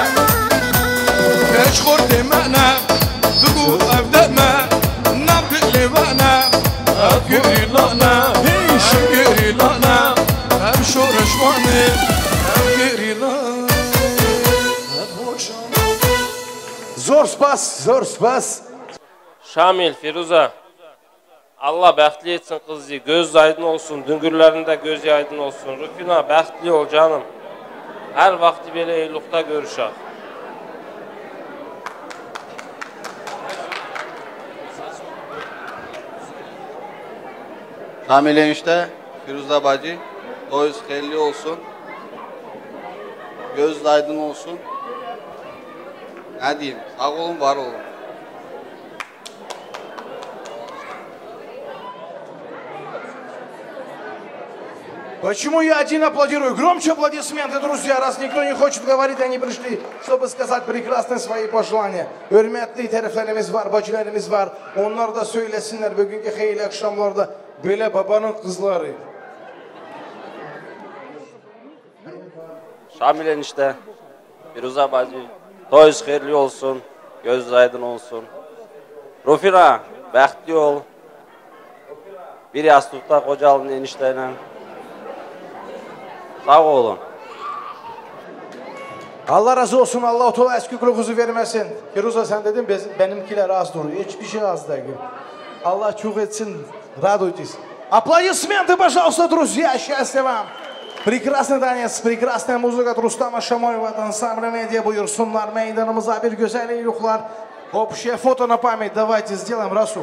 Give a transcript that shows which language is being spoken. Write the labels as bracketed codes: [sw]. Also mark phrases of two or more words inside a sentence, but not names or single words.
[ku] Geç kur demene Dugu evdeme Nabit levene Ev gerilane Ev gerilane Ev şoreşmane Ev gerilane Ev hoşane Zor spas [az] Şamil, Firuza Allah bəxtli etsin kızı, göz aydın olsun, düngürlərində göz aydın olsun. Rufina, bəxtli ol canım. Hər vaxtı belə eyluqda görüşək. Şamil enişte, Firuza bacı, toyuz xeyirli olsun. Göz aydın olsun. [tr] Ne diyeyim, sağ olun, var olun. [ru] Почему я один аплодирую? Громче аплодисменты, друзья, раз никто не хочет говорить, они пришли, чтобы сказать прекрасные свои пожелания. [tr] Hürmetli tərəflərimiz var, bacılarımız var. Onlar da söylesinler bugünkü xeyirli akşamlarda böyle babanın kızları. [az] Şamil enişte, Firuza bacı, toyuz xeyirli olsun, göz aydın olsun. Rufina, bəxtli ol. Bir yastıqda qocalın enişteyle. Sağ olun. [tr] Allah razı olsun, Allah otola eskikluğunuzu vermesin. Firuza sen dedin, benimkiler az duruyor. Hiçbir şey az değil. Allah çok etsin, [ru] радуйтесь. Аплодисменты, пожалуйста, друзья, счастья вам. Прекрасный танец, прекрасная музыка Рустама Шамоева, ансамбля медиа buyursunlar. [tr] Meydanımıza bir güzel iyilikler. [ru] Общее фото на память давайте сделаем, Расул.